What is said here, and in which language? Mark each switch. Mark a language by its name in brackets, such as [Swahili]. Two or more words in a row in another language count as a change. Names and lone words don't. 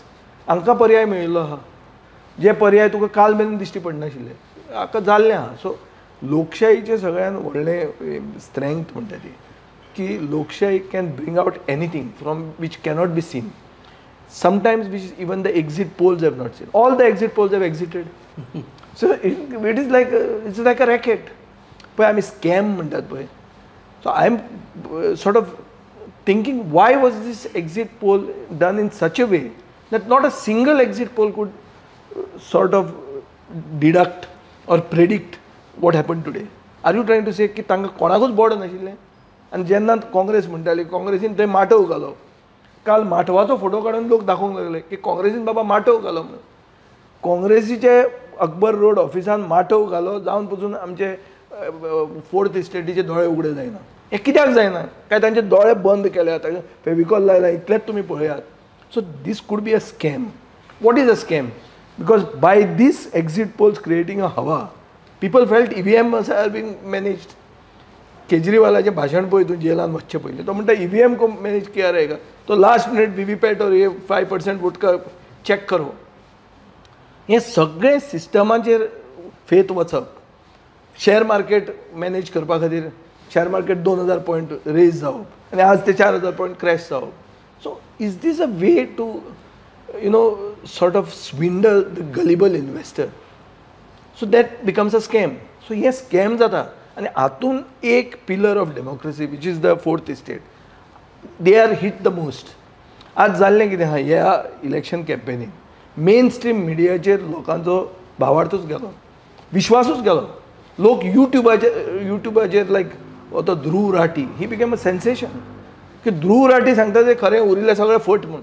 [Konkani] हांकां पर्याय मेळिल्लो आहा. जे पर्याय तुका काल मेरेन दिश्टी पडनाशिल्ले हाका जाल्लें आहा. सो लोकशायेचें सगळ्यान व्हडलें स्ट्रेंथ म्हणटा ती की लोकशाही [English] can bring out anything from which cannot be seen. sometimes which even the exit polls have not seen. all the exit polls have exited. so it is like a racket. [Konkani] पळय आमी स्कॅम म्हणटात पळय. [English] so I am sort of thinking why was this exit poll done in such a way that not a single exit poll could sort of deduct or predict what happened today. Are you trying to say [Konkani] की तांकां कोणाकूच बोड नाशिल्लें? आनी जेन्ना काँग्रेस म्हणटाली काँग्रेसीन थंय माटोव घालो, काल माटवाचो फोटो काडून लोक दाखोवंक लागले की काँग्रेसीन बाबा माटोव घालो म्हणून. काँग्रेसीचे अकबर रोड ऑफिसान माटोव घालो जावन पसून आमचे 4th इस्टेटीचे दोळे उगडे जायना. हें कित्याक जायना? काय तांचे दोळे बंद केल्यात, फेविकॉल लायला, इतलेंच तुमी पळयात. [English] So this could be a scam. What is a scam? Because by this exit polls creating a hawa, people felt EVM are being managed. [Konkani] केजरीवालाचें भाशण पळय तूं जेलान वचचे पयलीं तो म्हणटा [Hindi] EVM को मॅनेज किया रहेगा, तो लास्ट मिनट VVPAT और ये 5% वोट का चॅक करो. [Konkani] हें सगळें सिस्टमाचेर फेत वचप. शेअर मार्केट मॅनेज करपा खातीर शेअर मार्केट 2000 पॉयंट रेज जावप आनी आज ते 4000 पॉयंट क्रॅश जावप. [English] So is this a way to, sort of swindle the gullible investor? So that becomes a scam. So yes, scam जाता. [Konkani] आणि हातून एक [English] pillar of democracy, which is the 4th estate, they are hit the most. [Konkani] आज जाल्लें कितें आहा ह्या इलेक्शन कॅम्पेनीन मेन मिडियाचेर लोकांचो भावार्थूच गेलो, विश्वासूच गेलो. लोक युट्यूबाचेर लायक तो ध्रुव राठी ही [English] became a sensation [Konkani] की ध्रुव राठी सांगता ते खरें उरिल्लें सगळें फट म्हणून.